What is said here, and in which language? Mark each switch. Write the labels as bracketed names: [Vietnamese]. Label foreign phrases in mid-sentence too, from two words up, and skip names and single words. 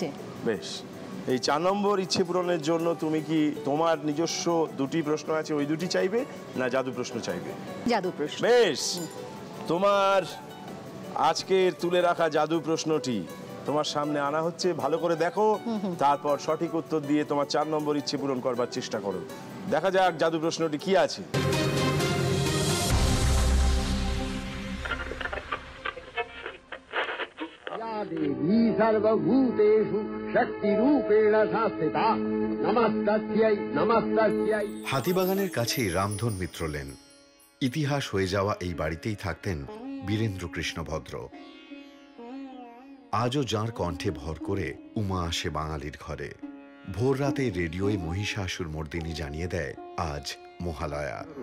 [Bangla] বেশ, এই 4 নম্বর ইচ্ছে পূরণের জন্য তুমি কি তোমার নিজস্ব 2টি প্রশ্ন আছে, ওই 2টি চাইবে, না জাদু প্রশ্ন চাইবে? জাদু প্রশ্ন। বেশ, তোমার আজকের তুলে রাখা জাদু প্রশ্নটি তোমার সামনে আনা হচ্ছে, ভালো করে দেখো, তারপর সঠিক উত্তর দিয়ে তোমার 4 নম্বর ইচ্ছে পূরণ করবার চেষ্টা করো। দেখা যাক জাদু প্রশ্নটি কি আছে। [Sanskrit] देवी सर्वभूतेषु शक्तिरूपेण संस्थिता नमस्तस्यै नमस्तस्यै। [Bangla] হাতিবাগানের কাছেই রামধন মিত্র লেন। ইতিহাস হয়ে যাওয়া এই বাড়িতেই থাকতেন বীরেন্দ্র কৃষ্ণ ভদ্র। আজও যাঁর কণ্ঠে ভর করে উমা আসে বাঙালির ঘরে। ভোর রাতে রেডিওয় মহিষাসুর মর্দিনী জানিয়ে দেয় আজ মহালয়া।